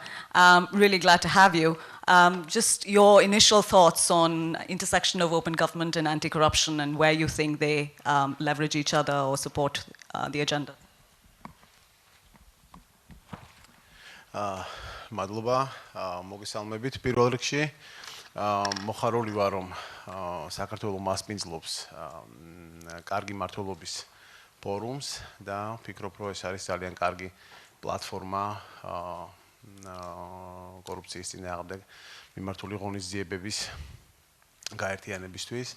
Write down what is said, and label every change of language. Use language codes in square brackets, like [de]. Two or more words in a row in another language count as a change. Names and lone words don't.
[en] Really glad to have you. Just your initial thoughts on intersection of open government and anti-corruption and where you think they leverage each other or support the agenda. [ka] Madluba, მოგესალმებით პირველ რიგში. მოხარული ვარ რომ საქართველოს მასპინძლობს კარგი მართლობის ფორუმს და ვფიქრობ რომ ეს არის ძალიან კარგი პლატფორმა კორუფციის წინააღმდეგ მიმართული ღონისძიებების გაერთიანებისთვის.